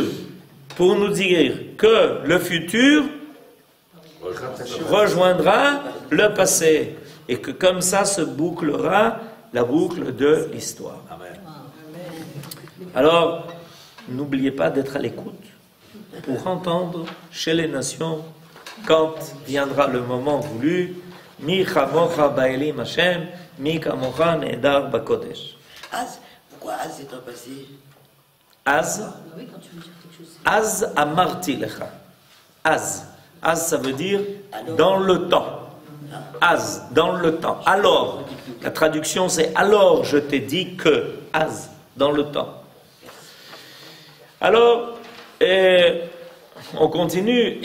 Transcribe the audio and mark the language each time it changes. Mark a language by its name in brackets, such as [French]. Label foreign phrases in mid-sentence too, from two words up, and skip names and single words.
[French] Pour nous dire que le futur rejoindra le passé. Et que comme ça se bouclera la boucle de l'histoire. Alors, n'oubliez pas d'être à l'écoute pour entendre chez les nations, quand viendra le moment voulu, [Hebrew] מי כמוכה באלים ה, מי כמוכה נאדר בקדש. [French] Az, pourquoi Az est un passé? Az, Oui, quand tu veux dire quelque chose. [Hebrew] אז אמרתי לך. [French] Az. Az, ça veut dire dans le temps. Az, dans le temps. Alors, la traduction c'est alors je t'ai dit que. Az, dans le temps. Alors, on continue.